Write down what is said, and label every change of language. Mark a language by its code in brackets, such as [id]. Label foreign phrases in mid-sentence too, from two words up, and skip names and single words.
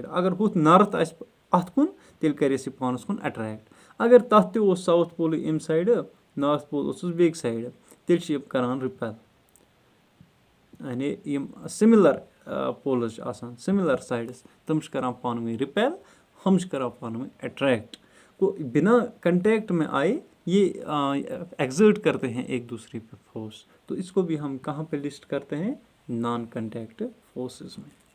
[ks] اگر ہُتھ نارٕتھ آسہِ اَتھ کُن تیٚلہِ کرِ اَسہِ یہِ پانَس کُن اَٹریکٹ. اگر تَتھ تہِ اوس ساوُتھ پولٕے اَمہِ سایڈٕ نارٕتھ پول اوسُس بیٚکہِ سایڈٕ تیٚلہِ چھِ یہِ کران رِپیل. یعنی یِم [en] similar poles [ks] چھِ آسان [en] similar sides [ks] تِم چھِ کران پانہٕ ؤنۍ رِپیل ہم چھِ کران پانہٕ ؤنۍ اَٹریکٹ. [ur] گوٚو بِنا کنٹیکٹ میں آئے یہ ایگزرٹ کرتے ہیں ایک دوسرے پہ فورس. تو اس کو بھی ہم کہاں پہ لسٹ کرتے ہیں [en] non contact forces [ur] میں.